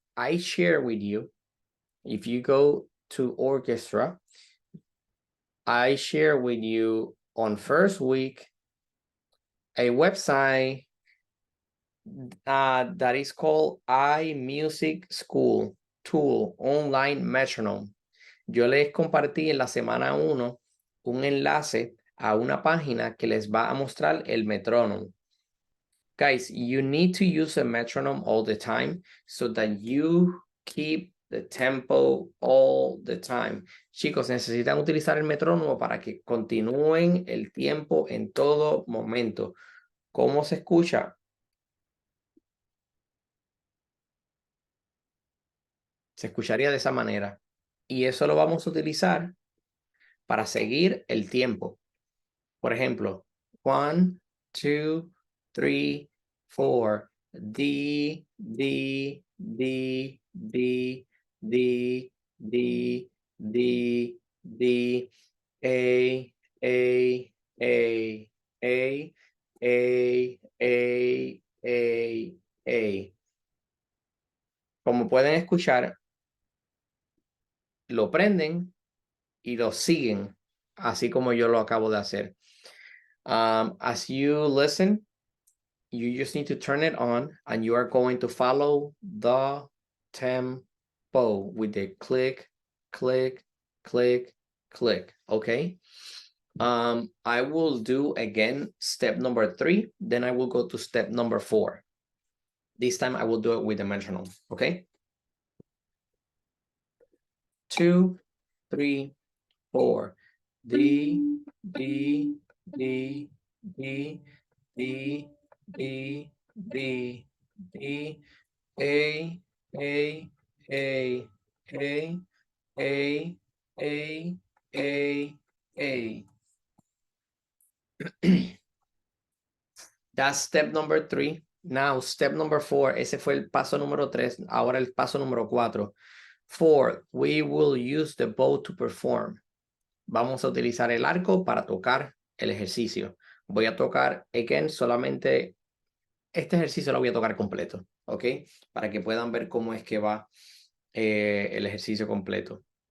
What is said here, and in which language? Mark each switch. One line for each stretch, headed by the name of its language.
English: I share with you, if you go to Orchestra, I share with you on first week a website that is called iMusic School Tool Online Metronome.
Spanish: Yo les compartí en la semana 1 un enlace a una página que les va a mostrar el metrónomo.
English: Guys, you need to use a metronome all the time so that you keep the tempo all the time.
Spanish: Chicos, necesitan utilizar el metrónomo para que continúen el tiempo en todo momento. ¿Cómo se escucha? Se escucharía de esa manera. Y eso lo vamos a utilizar para seguir el tiempo. Por ejemplo, 1, 2, 3, 4. D, D, D, D, D, D, D, D, A, A, A, A, A, A, A, A. Como pueden escuchar, lo prenden y lo siguen, así como yo lo acabo de hacer.
English: As you listen, you just need to turn it on and you are going to follow the tempo with the click, click, click, click, okay? I will do again step number 3, then I will go to step number 4. This time I will do it with the metronome, okay? 2, 3, 4. D, D, D, D, D, D, D, D, A, A, A, A, A, A, A, A. That's step number 3. Now, step number 4.
Spanish: Ese fue el paso número 3. Ahora el paso número 4. 4.
English: We will use the bow to perform.
Spanish: Vamos a utilizar el arco para tocar el ejercicio. Voy a tocar, again, solamente este ejercicio lo voy a tocar completo, ¿ok? Para que puedan ver cómo es que va el ejercicio completo.